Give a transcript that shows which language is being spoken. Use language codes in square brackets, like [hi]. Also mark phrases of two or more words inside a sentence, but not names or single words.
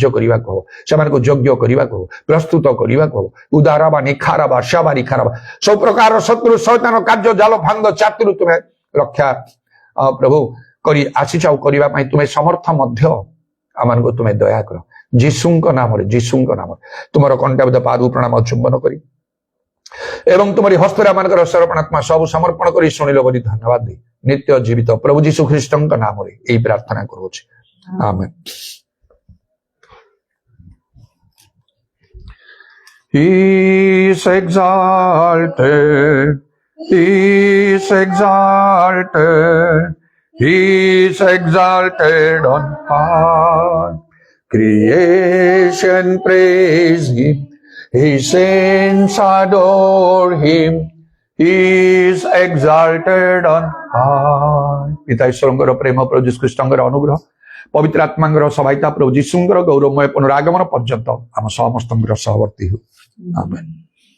[or] କରିବାକୁ ହବ ସେମାନଙ୍କୁ ଯୋଗ୍ୟ କରିବାକୁ ହବ ପ୍ରସ୍ତୁତ କରିବାକୁ ହବ ଉଦାର ବା ନିଖାର ବା ସାବାରି ଖାରବା ସବୁ ପ୍ରକାର ଶତ୍ରୁ ଶୈତାନ କାର୍ଯ୍ୟ ଜାଲ ଫାନ୍ଦ ଚାତୁରୁ ତୁମେ ରକ୍ଷା ପ୍ରଭୁ କରି ଆସିଛ ଆଉ କରିବା ପାଇଁ ତୁମେ ସମର୍ଥ ମଧ୍ୟ ଆମମାନଙ୍କୁ ତୁମେ ଦୟା କର ଯୀଶୁଙ୍କ ନାମରେ ତୁମର କଣ୍ଟାବଦ୍ଧ ପାଦ ପ୍ରଣାମ ଚୁମ୍ବନ କରି ଏବଂ ତୁମରି ହସ୍ତରେ ଆମମାନଙ୍କର ସମର୍ପଣାତ୍ମା ସବୁ ସମର୍ପଣ କରି ଶୁଣିଲ ବୋଲି ଧନ୍ୟବାଦ ଦେଇ ନିତ୍ୟ ଜୀବିତ ପ୍ରଭୁ ଯୀଶୁ ଖ୍ରୀଷ୍ଟଙ୍କ ନାମରେ ଏହି ପ୍ରାର୍ଥନା କରୁଅଛି ଆମେନ୍। [en] He is exalted, he is exalted, he is exalted on high. Creation praise him, his saints adore him, he is exalted on high. [or] ପିତା ଈଶ୍ୱରଙ୍କର ପ୍ରେମ ପ୍ରଭୁ ଯୀଶୁ ଖ୍ରୀଷ୍ଟଙ୍କର ଅନୁଗ୍ରହ ପବିତ୍ର ଆତ୍ମାଙ୍କର ସହାୟତା ପ୍ରଭୁ ଯୀଶୁଙ୍କର ଗୌରବମୟ ପୁନରାଗମନ ପର୍ଯ୍ୟନ୍ତ ଆମ ସମସ୍ତଙ୍କର ସହବର୍ତ୍ତୀ ହେଉ ଆମେନ୍।